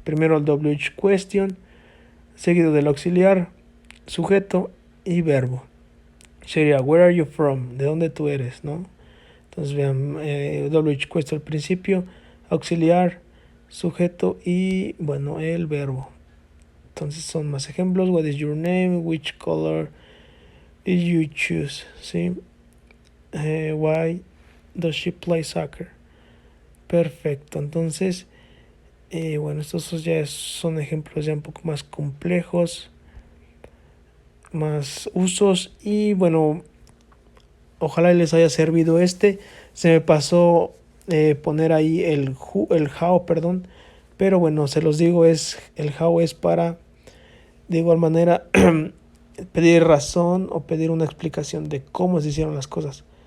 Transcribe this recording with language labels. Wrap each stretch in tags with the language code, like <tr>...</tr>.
<es>Primero el WH question, seguido del auxiliar, sujeto y verbo. Sería</es> <en>where are you from?</en> <es>¿De dónde tú eres? ¿No? Entonces vean, WH question al principio, auxiliar, sujeto y bueno, el verbo. Entonces son más ejemplos.</es> <en>What is your name? Which color did you choose? ¿Sí? Why does she play soccer?</en> <es>Perfecto. Entonces, bueno, estos ya son ejemplos ya un poco más complejos, más usos y bueno, ojalá les haya servido este. Se me pasó poner ahí el how, perdón, pero bueno, se los digo, el how es para de igual manera pedir razón o pedir una explicación de cómo se hicieron las cosas.</es>